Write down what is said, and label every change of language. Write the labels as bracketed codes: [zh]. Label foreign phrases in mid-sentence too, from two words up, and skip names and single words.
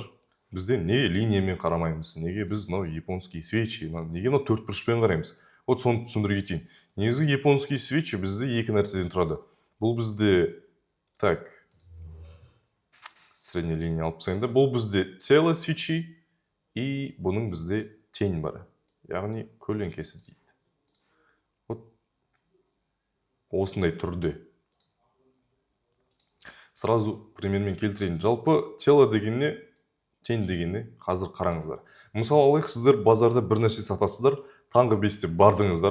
[kk] Бізде неге линиямен қарамаймыз, неге біз мынау [ru] японский свечи, [kk] неге мынау төртбұрышпен қараймыз. Вот соны түсіндіре кетейін. Негізі [ru] японский свечи [kk] бізде екі нәрседен тұрады. Бұл бізде [ru] так, средняя линия [kk] алып тастайын. Бұл бізде [ru] тело свечи и [kk] бұның бізде тень бар. Яғни көлеңкесі дейді. Вот осындай түрде. Сразу примермен келтірейін. Жалпы тело дегенне, тень дегенне қазір қараңыздар. Мысалы алайық, сіздер базарда бір нәрсе сатасыздар, таңғы 5-те бардыңыздар.